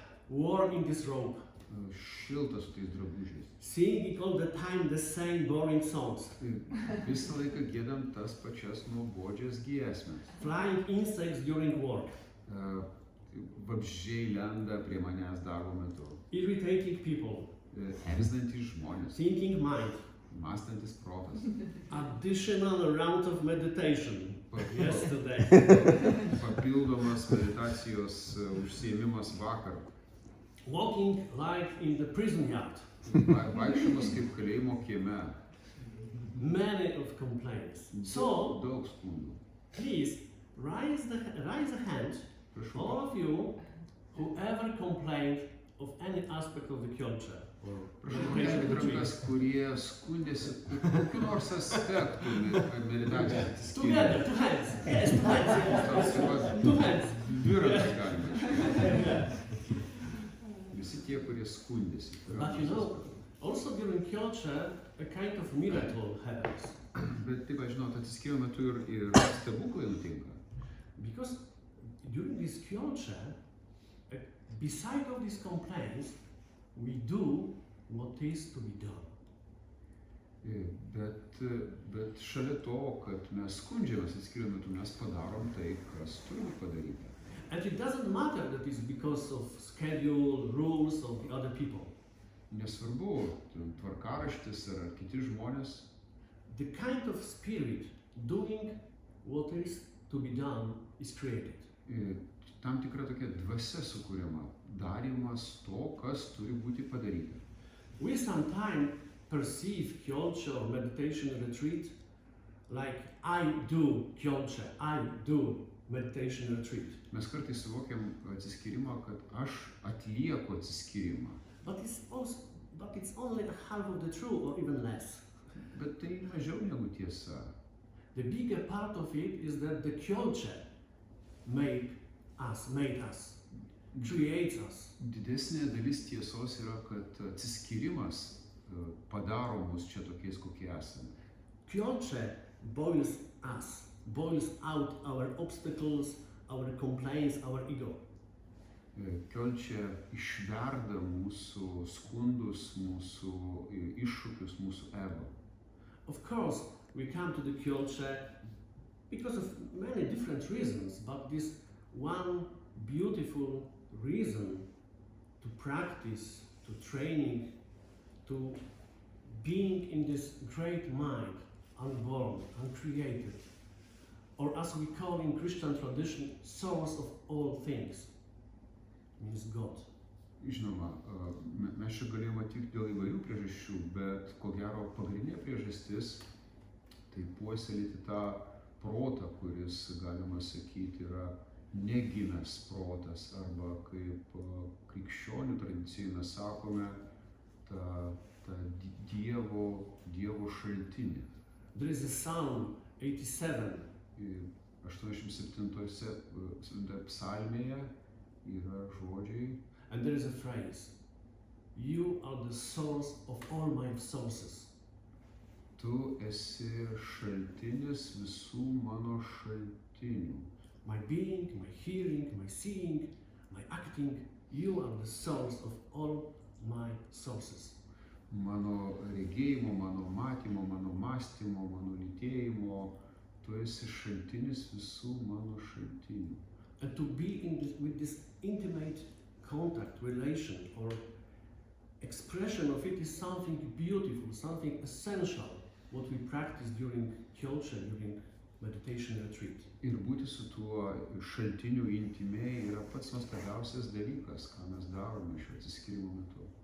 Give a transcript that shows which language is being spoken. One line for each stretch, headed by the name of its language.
English: warm in this robe,
Lithuanian: Šiltas su tais drabužiais.
English: singing all the time the same boring songs,
Lithuanian: Visą laiką giedam tas pačias nuobodžias giesmes.
English: flying insects during work,
Lithuanian: Vabzdžiai lenda prie manęs darbo metu.
English: irritating people,
Lithuanian: Erzinantys žmonės.
English: thinking mind,
Lithuanian: Mąstantis protas.
English: additional round of meditation yesterday,
Lithuanian: Papildomas meditacijos užsiėmimas vakar.
English: walking like in the prison yard,
Lithuanian: Vaikščiojimas kaip kalėjimo kieme.
English: many of complaints. So,
Lithuanian: Daug skundų.
English: please raise a hand,
Lithuanian: Prašau,
English: all of you who ever complained of any aspect of the culture, or
Lithuanian: Prašau
English: meditation
Lithuanian: pakelkite
English: retreat.
Lithuanian: rankas, kurie skundėsi kokiu nors aspektu meditacijos atsiskyrimo.
English: Together, two hands. Yes, two hands. Two hands.
Lithuanian: Dvi rankas galima iškelti.
English: Yeah.
Lithuanian: Visi tie, kurie skundėsi.
English: But you know, also during Kyocha, a kind of miracle happens.
Lithuanian: Bet taip, aš žinau, atsiskyrimo metu ir stebuklai nutinka.
English: Because during this Kyocha, beside of these complaints, we do what is to be done.
Lithuanian: Bet šalia to, kad mes skundžiamės atskirimo metu, mes padarom tai, kas turi būti padaryta.
English: And it doesn't matter that it's because of schedule, rules of the other people.
Lithuanian: Nesvarbu, tvarkaraštis ar kiti žmonės.
English: The kind of spirit doing what is to be done is created.
Lithuanian: Tam tikra tokia dvasia sukūriama, darymas to, kas turi būti padaryta.
English: We sometimes perceive Kyocha or meditation retreat like I do Kyocha, I do meditation retreat.
Lithuanian: Mes kartais suvokiam atsiskyrimą, kad aš atlieku atsiskyrimą.
English: But it's only half of the truth or even less.
Lithuanian: Bet tai mažiau negu tiesa.
English: The bigger part of it is that the Kyocha made us, creates us.
Lithuanian: Didesnė dalis tiesos yra, kad atsiskyrimas padaro mus čia tokiais, kokie esame.
English: Kyocha boils us, boils out our obstacles, our complaints, our ego.
Lithuanian: Kyocha išverda mūsų skundus, mūsų iššūkius, mūsų ego.
English: Of course, we come to the Kyocha because of many different reasons, but this one beautiful reason to practice, to training, to being in this great mind, unborn, uncreated, or as we call in Christian tradition, source of all things, means God.
Lithuanian: Žinoma, mes čia galėjome atvykti dėl įvairių priežasčių, bet ko gero pagrindinė priežastis tai puoselėti tą protą, kuris, galima sakyti, yra negimęs protas, arba kaip krikščionių tradicijai mes sakome, tą Dievo šaltinį.
English: There is a Psalm 87.
Lithuanian: 87 psalmėje yra žodžiai.
English: And there is a phrase, you are the source of all my sources.
Lithuanian: Tu esi šaltinis visų mano šaltinių.
English: My being, my hearing, my seeing, my acting, you are the source of all my sources.
Lithuanian: Mano regėjimo, mano matymo, mano mąstymo, mano lytėjimo, tu esi šaltinis visų mano šaltinių.
English: And to be with this intimate contact, relation, or expression of it is something beautiful, something essential, what we practice during Kyocha, during meditation retreat.
Lithuanian: Ir būti su tuo šaltiniu intimiai yra pats nuostabiausias dalykas, ką mes darome šio atsiskyrimo metu.